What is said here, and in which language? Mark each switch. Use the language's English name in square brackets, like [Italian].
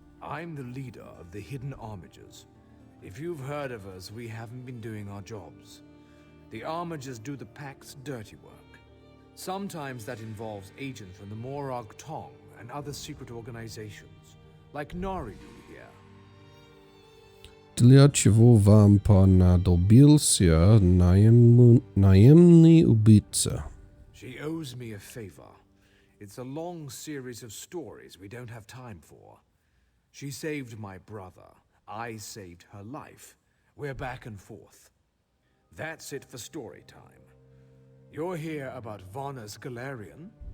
[English] I'm the leader of the Hidden Armigers. If you've heard of us, we haven't been doing our jobs. The Armigers do the Pact's dirty work. Sometimes that involves agents from the Morag Tong and other secret organizations, like Nariu here. [Russian] Для чего вам понадобился наемный убийца? [English] She owes me a favor. It's a long series of stories we don't have time for. She saved my brother. I saved her life. We're back and forth. That's it for story time. You're here about Varna's Galarian?